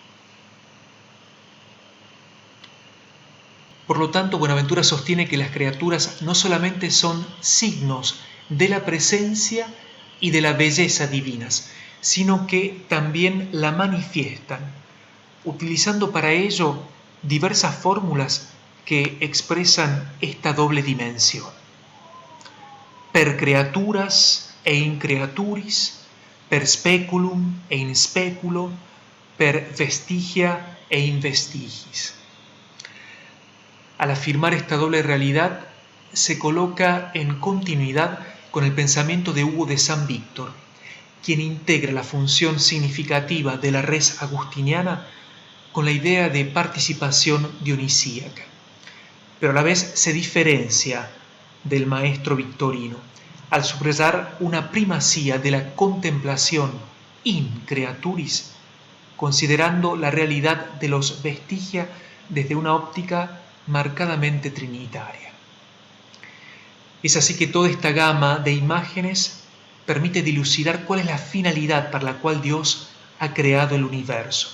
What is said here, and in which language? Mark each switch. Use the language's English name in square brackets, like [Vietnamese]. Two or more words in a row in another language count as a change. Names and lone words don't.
[Spanish] Por lo tanto, Buenaventura sostiene que las criaturas no solamente son signos de la presencia y de la belleza divinas, sino que también la manifiestan, utilizando para ello diversas fórmulas que expresan esta doble dimensión. [Latin] Per creaturas e in creaturis, per speculum e in speculo, per vestigia e in vestigis. [Spanish] Al afirmar esta doble realidad, se coloca en continuidad con el pensamiento de Hugo de San Víctor, quien integra la función significativa de la res agustiniana con la idea de participación dionisíaca, pero a la vez se diferencia del maestro victorino al subrayar una primacía de la contemplación [Latin] in creaturis, [Spanish] considerando la realidad de los vestigia desde una óptica marcadamente trinitaria. Es así que toda esta gama de imágenes permite dilucidar cuál es la finalidad para la cual Dios ha creado el universo.